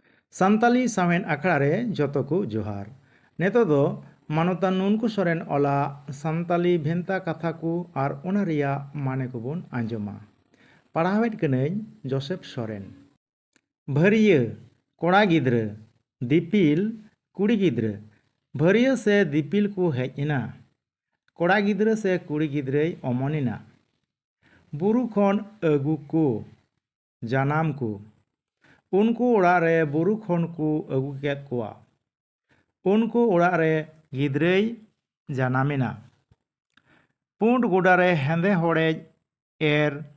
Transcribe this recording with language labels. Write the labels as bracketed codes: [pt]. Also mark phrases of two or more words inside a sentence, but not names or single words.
[sat] Santali sawen akhड़ा रे joto ko johar. Neto do मानोता नुनकु सोरेन ओला सान्ताली भेंता कथा को आर ओना रिया माने को बन आंजमा पढ़ावेट कनई जोसेफ सोरेन भरिय कोड़ा गिद्र दीपिल कुड़ी गिद्र भरिय से दीपिल को हेजना कोड़ा गिद्र से कुड़ी गिद्रे अमनिना बुरु खन अगु को जानाम को उनको ओड़ा रे बुरु खन को अगु केत कोआ उनको ओड़ा रे गिद्रई जानामिना पुंड गोडारे हेंदे होड़े एर